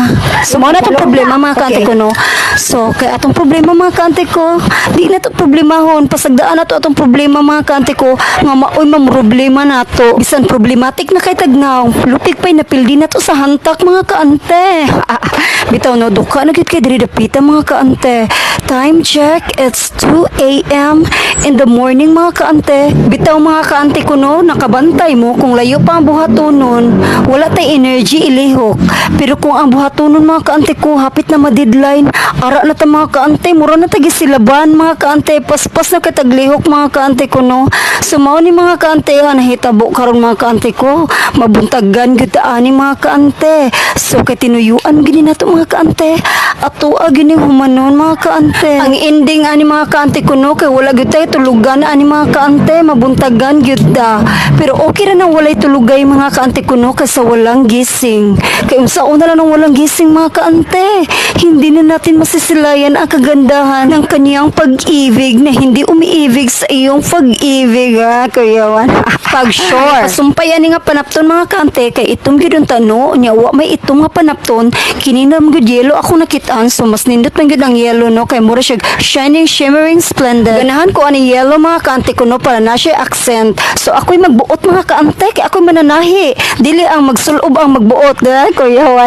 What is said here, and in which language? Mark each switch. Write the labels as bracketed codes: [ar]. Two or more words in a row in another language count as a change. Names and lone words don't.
[ceb] So mao na tong problema mga kaante ko no. So kay atong problema mga kaante ko, di na to problemahon, pasagdaan nato atong problema mga kaante ko, nga maoy mamroblema nato. Bisan problematic na kay tagnaw, lupig pay napildi na to sa hantak mga kaante. Bitaw no, duka na gyud kay diri dapita mga kaante. [en] Time check, it's 2 a.m. in the morning [ceb] mga kaante. Bitaw mga kaante ko no, nakabantay mo kung layo pa ang buhatonon, wala tay energy ilihok. Pero kung ang buhatonon mga kaante ko hapit na ma-deadline, ara na ta mga kaante, mura na tagi silaban mga kaante, paspas na kataglihok mga kaante ko no. Sumaw ni mga kaante, nahitabo karon mga kaante ko, mabuntagan gyud ta ani mga kaante. So kay tinuyuan gini nato mga kaante, ato gini humanon mga kaante. Ang ending ani mga kaante ko no, kay wala gyud tay tulugan ani mga kaante, mabuntagan gyud ta. Pero okay ra nang walay tulugay mga kaante ko no, [tl] kasi walang gising. [ceb] Kay unsaon na lang nang [tl] walang gising mga kaante, hindi na natin masisilayan ang kagandahan ng kaniyang pag-ibig na hindi umiibig sa iyong pag-ibig ha, Kuya Juan. [ceb] Pag sure, sumpayan ni nga panapton mga kaante, kay itom gyud ang tano, nya wa may itom nga panapton, kininam gyud yelo ako nakitaan, so mas nindot man gyud ang yelo no, kay mura siya [en] shining, shimmering, splendid. [ceb] Ganahan ko ani yelo mga kaante ko no, para na siya accent. So ako'y magbuot mga kaante, kay ako'y mananahi, dili ang magsulob ang magbuot ha, Kuya Juan.